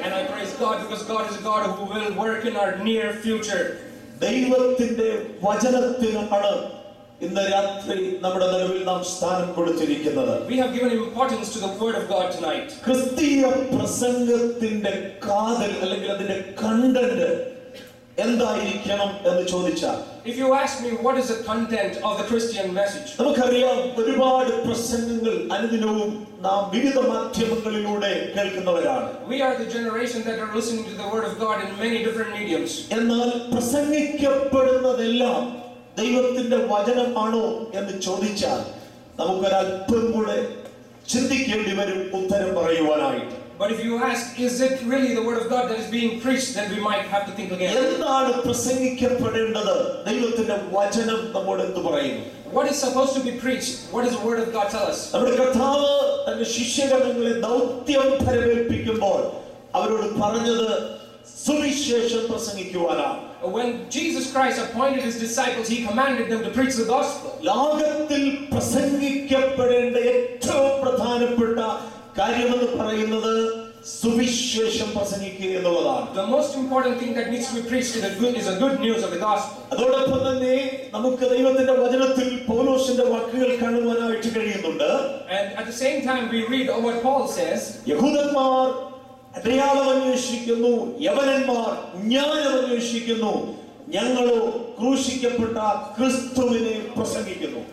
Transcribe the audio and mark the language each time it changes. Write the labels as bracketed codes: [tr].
[en] And I praise God because God is a God who will work in our near future. [ml] ദൈവത്തിന്റെ വചനത്തിനാണ് ഇന്ന് രാത്രി നമ്മുടെ നടുവിൽ നാം സ്ഥാനം കൊടുത്തിരിക്കുന്നത്. [en] We have given importance to the word of God tonight. [ml] ക്രിസ്തീയ പ്രസംഗത്തിന്റെ കാതൽ അല്ലെങ്കിൽ അതിന്റെ കണ്ടന്റ് എന്തായിരിക്കണം എന്ന് ചോദിച്ചാൽ, [en] if you ask me what is the content of the Christian message, [ml] നമുക്കറിയാം ഒരുപാട് പ്രസംഗങ്ങൾ അനുദിനവും നാം വിവിധ മാധ്യമങ്ങളിലൂടെ കേൾക്കുന്നവരാണ്. [en] we are the generation that are listening to the word of God in many different mediums. [ml] എന്നാൽ പ്രസംഗിക്കപ്പെടുന്നതെല്ലാം ദൈവത്തിന്റെ വചനമാണോ എന്ന് ചോദിച്ചാൽ നമുക്കൊരല്പം കൂടെ ചിന്തിക്കേണ്ടി വരും ഉത്തരം പറയുവാനായിട്ട്. [en] But if you ask, is it really the word of God that is being preached, then we might have to think again. [ml] എന്താണ് പ്രസംഗിക്കപ്പെടേണ്ടത്? ദൈവത്തിന്റെ വചനം നമ്മോട് എന്ത് പറയുന്നു? [en] What is supposed to be preached? What does the word of God tell us? [ml] നമ്മുടെ കർത്താവ് തന്റെ ശിഷ്യഗണങ്ങളെ ദൗത്യം ഫലമേൽപ്പിക്കുമ്പോൾ അവരോട് പറഞ്ഞത് സുവിശേഷം പ്രസംഗിക്കുവാനാണ്. [en] When Jesus Christ appointed his disciples, he commanded them to preach the gospel. [ml] ലോകത്തിൽ പ്രസംഗിക്കപ്പെടേണ്ട ഏറ്റവും പ്രധാനപ്പെട്ട കാര്യമെന്ന് പറയുന്നത് സുവിശേഷം പ്രസംഗിക്കുക എന്നുള്ളതാണ്. [en] The most important thing that needs to be preached is a good news of the gospel. [ml] അതോടൊപ്പം തന്നെ നമുക്ക് ദൈവത്തിന്റെ വചനത്തിൽ പൗലോസിന്റെ വാക്കുകൾ കാണുവാനായിട്ട് കഴിയുന്നുണ്ട്. [en] And at the same time we read what Paul says. [ml] യഹൂദന്മാർ അടയാളം അന്വേഷിക്കുന്നു, യവനന്മാർ ജ്ഞാനം അന്വേഷിക്കുന്നു, ഞങ്ങളോ ക്രൂശിക്കപ്പെട്ട ക്രിസ്തുവിനെ പ്രസംഗിക്കുന്നു.